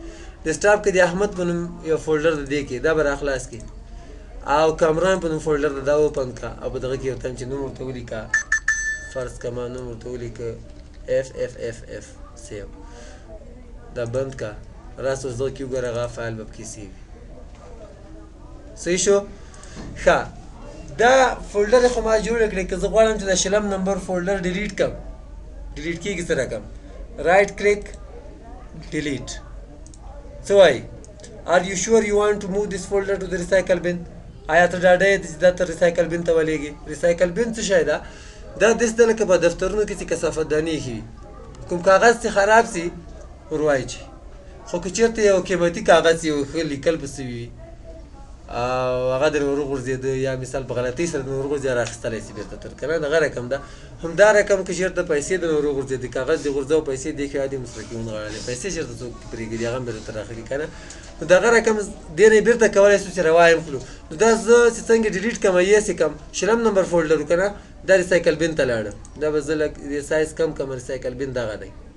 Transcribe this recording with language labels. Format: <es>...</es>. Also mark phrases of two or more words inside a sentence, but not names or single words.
<ps>ډیسکټاپ کې د احمد په نوم یو فولډر ده، دې کې دا به راخلاص کړي، او کامران په نوم فولډر ده، دا اوپن کړه، او په دغه کې ورته چې نوم ورته ولیکه، فرض کړه ما نوم ورته ولیکه اف اف اف اف سیو، دا بند کړه راسه اوس دغه کې وګوره هغه فایل به پکې سیو وي. صحیح شو؟ ښه دا فولډر خو ما جوړ کړی که زه غواړم چې د شلم نمبر فولډر ډیلیټ کړم ډیلیټ کېږي څه رقم</ps> <en>right click delete</en> <ps>څه وایي</ps> <en>Are you sure you want to move this folder to the recycle bin?</en> <ps>آیا ته ډاډه یې چې دا ته</ps> <en>recycle bin</en> <ps>ته ولېږي</ps> <en>recycle bin</en> <ps>څه شی ده دا داسې ده لکه په دفترونو کې چې کثافت دانې ایښي وي کوم کاغذ چې خراب سي ور واچي خو که چېرته یو قیمتي کاغذ یو ښه لیکل به سوي وي او هغه درنه ورغورځېده یا مثال په غلطۍ سره درنه ورغورځي راخیستلی سي بېرته تر که نه دغه رقم ده همدا رقم که چېرته پیسې درنه ورغورځېدې کاغذ دې غورځه او پیسې دې ښه عادي مسلکي ونغاړلې پیسې چېرته څوک پرېږدي هغه هم بېرته تر راخلي که نه نو دغه رقم دې نه یې بېرته کولی شو چې روا یې کړو نو دا زه چې څنګه ډیلیټ کړم یې سې کړم شلم نمبر فولډر که نه دا</ps> <en>recycle bin</en> <ps>ته لاړه دا به زه لږ سایز کم کړم</ps> <en>recycle bin</en> <ps>دغه دی</ps>